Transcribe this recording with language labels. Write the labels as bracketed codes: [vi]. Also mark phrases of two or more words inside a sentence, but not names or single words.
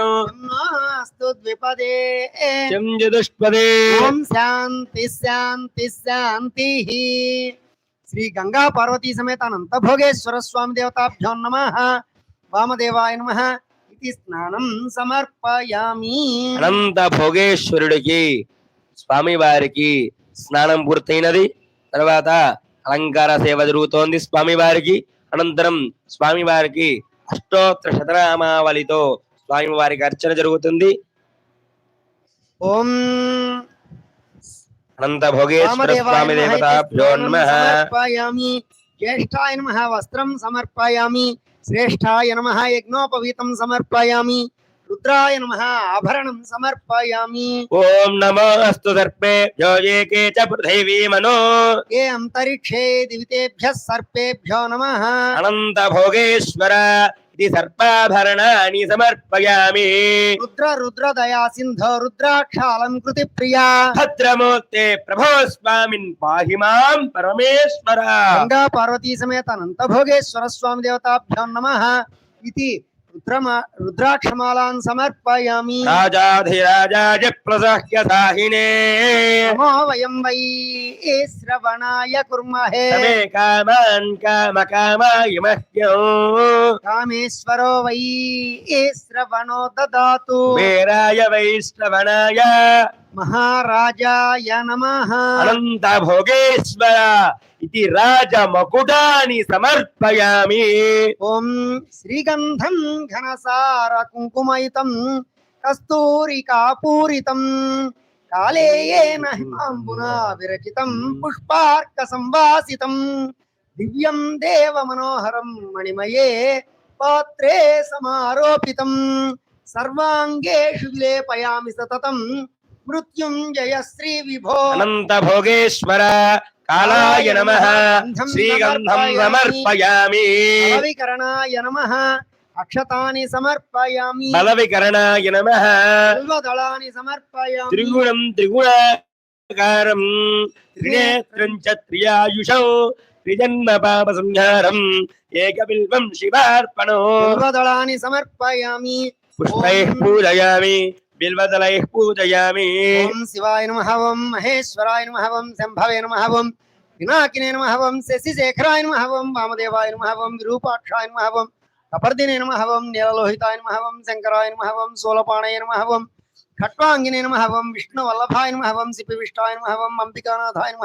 [sa] नास्तु द्विपदे शं चतुष्पदे ओम शांति शांति शांतिः श्री गंगा पार्वती समेत अनंत भोगेश्वर स्वामी देवताभ्यो नमः वामदेवाय नमः इति स्नानं समर्पयामि [te] అనంత భోగేశ్వరుడికి స్వామి వారికి స్నానం పూర్తయినది. తర్వాత అలంకార సేవ జరుగుతోంది స్వామి వారికి. అనంతరం స్వామి వారికి అష్టోత్తర శతనామావళితో స్వామి వారికి అర్చన జరుగుతుంది. [sa] ओम అనంత భోగేశ్వర స్వామి దేవతాభ్యో నమః. समर्पयामि ज्येष्ठाय नमः वस्त्रं समर्पयामि श्रेष्ठाय नमः यज्ञोपवीतं समर्पयामि रुद्राय नमः आभरणं समर्पयामि ఓం నమోస్తు సర్పేభ్యో ఏకే చ పృథివీ మనో ये अंतरिक्षे दिवितेभ्यः सर्पेभ्यो नमः అనంత భోగేశ్వర ఇది సర్పాభరణాని సమర్పయామి. रुद्र रुद्र दया सिंधो रुद्राक्षालंकृति प्रिया భద్రమూర్తే ప్రభో స్వామిన్ పాహి మాం పరమేశ్వర. गंगा पार्वती समेत अनंत भोगेश्वर स्वामी देवताभ्यो नमः इति रुद्राक्षमालां समर्पयामि రాజాధిరాజాయ ప్రసహ్య సాహినే नमो वयं वै श्रवणाय कुर्महे తమే కామాన్ కామకామాయ మహ్యం कामेश्वरो वै श्रवणो ददातु వీరాయ వైష్ణవనాయ महाराजाय नमः అనంత భోగేశ్వర ఇది రాజమకుటాని సమర్పయామి. ओम श्रीगंधं घनसार कुंकुमयुतं कस्तूरिका पूरितं कालेयेन हिमाम्बुना विरचितं पुष्पार्क संवासितं दिव्यं देव मनोहरं मणिमये पात्रे समारोपितं सर्वांगेषु विलेपयामि सततं मृत्युंजय श्री विभो అనంత భోగేశ్వర కాళాయ నమః శ్రీగంధం సమర్పయామి. బలవికరణాయ నమః అక్షతాని సమర్పయామి బలవికరణాయ నమః బిల్వదళాని సమర్పయామి త్రిగుణం త్రిగుణాకారం త్రినేత్రం చ త్రియాయుషం त्रिजन्म पाप संहारम् एकबिल्वं शिवार्पणो బిల్వదళాని సమర్పయామి. पुष्पैः पूजयामि बिल्वदलैः पूजयामि ఓం శివాయ నమః. ఓం మహేశ్వరాయ నమః. ఓం శంభవే నమః. ఓం పినాకినే నమః. ఓం శశిశేఖరాయ నమః. ఓం వామదేవాయ నమః. ఓం విరూపాక్షాయ నమః. ఓం కపర్దినే నమః. ఓం నీలలోహితాయ నమః. ఓం శంకరాయ నమః. ఓం శూలపాణయ నమః. ఓం ఖట్వాంగినే నమః. ఓం విష్ణువల్లభాయ నమః. ఓం సిపివిష్టాయ నమః. ఓం అంబికానాథాయ నమః.